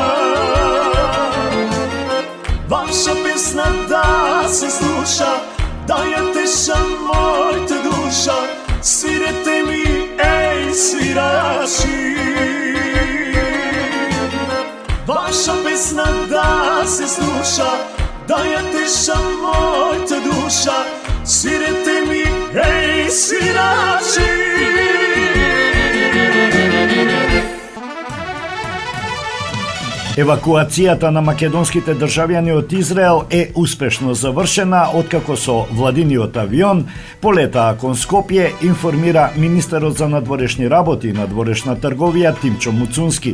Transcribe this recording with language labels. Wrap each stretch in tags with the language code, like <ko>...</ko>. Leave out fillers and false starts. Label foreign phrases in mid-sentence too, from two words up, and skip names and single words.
<mk>Ваша песна да се слуша, да је теша мојта душа, свирете ми, еј, свирачи. Ваша песна да се слуша, да је теша мојта душа, свирете ми, еј, свирачи. Евакуацијата на македонските државјани од Израел е успешно завршена откако со владиниот авион полетаа кон Скопје, информира министерот за надворешни работи и надворешна трговија Тимчо Муцунски.</mk>